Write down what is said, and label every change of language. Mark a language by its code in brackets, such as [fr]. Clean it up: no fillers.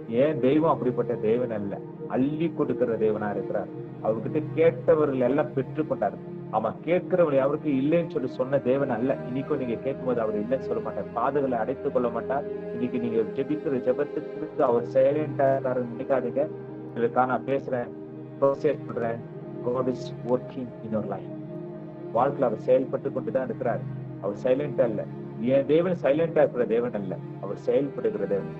[ta] ஏன் தெய்வம் அப்படிப்பட்ட தேவன் அல்ல, அள்ளி கொடுக்கிற தேவனா இருக்கிறார். அவர்கிட்ட கேட்டவர்கள் எல்லாம் பெற்றுக் கொண்டாரு. அவன் கேட்கிறவங்க அவருக்கு இல்லைன்னு சொல்லி சொன்ன தேவன் அல்ல. இன்னைக்கும் நீங்க கேட்கும் போது அவர் இல்லைன்னு சொல்ல மாட்டார், பாதுகளை அடைத்துக் கொள்ள மாட்டார். இன்னைக்கு நீங்க ஜெபிக்கிற ஜெபத்துக்கு அவர் சைலண்டா நினைக்காதீங்க. இதுக்காக நான் பேசுறேன், சொல்றேன், [en] God is working in your life. [ta] வாழ்க்கையில் அவர் செயல்பட்டு கொண்டுதான் இருக்கிறார். அவர் சைலண்டா இல்ல. என் தேவன் சைலண்டா இருக்கிற தேவன் அல்ல, அவர் செயல்படுகிற தேவன்.